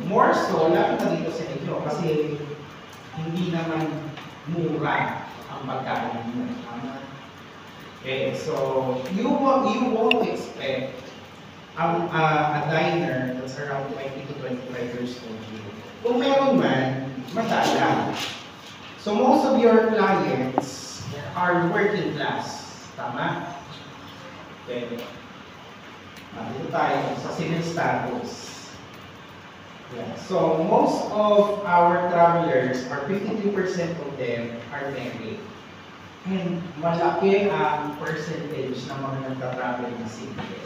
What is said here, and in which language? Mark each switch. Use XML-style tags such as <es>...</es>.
<en>More so,</en> <tl>lalo na dito sa inyo kasi hindi naman mura ang pagkain mo.</tl> <en>Okay, so you won't expect a diner that's around 20 to 25 years old.</en> <tl>Kung meron man, madalang.</tl> <en>So most of your clients are working class.</en> <tl>Tama? Okay. Dito tayo sa civil status. Yeah.</tl> <en>So most of our travelers, or 52% of them, are married.</en> <tl>And malaki ang percentage ng mga nagtatravel na single.</tl>